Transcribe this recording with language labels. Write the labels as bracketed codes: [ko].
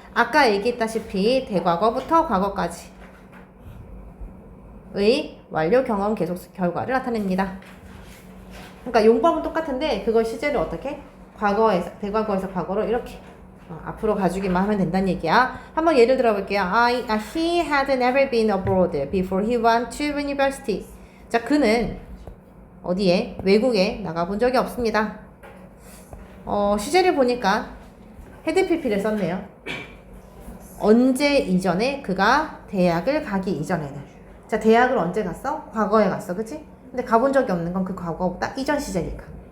[ko] 아까 얘기했다시피 대과거부터 과거까지 의 완료 경험 계속 결과를 나타냅니다. 그러니까 용법은 똑같은데 그걸 시제를 어떻게? 과거에서 대과거에서 과거로 이렇게 앞으로 가주기만 하면 된다는 얘기야. 한번 예를 들어볼게요. [en] He had never been abroad before he went to university. [ko] 자, 그는 어디에? 외국에 나가본 적이 없습니다. 시제를 보니까 had pp를 썼네요. 언제 이전에? 그가 대학을 가기 이전에는. 자, 대학을 언제 갔어? 과거에 갔어, 그치? 근데 가본 적이 없는 건 그 과거보다 이전 시제니까.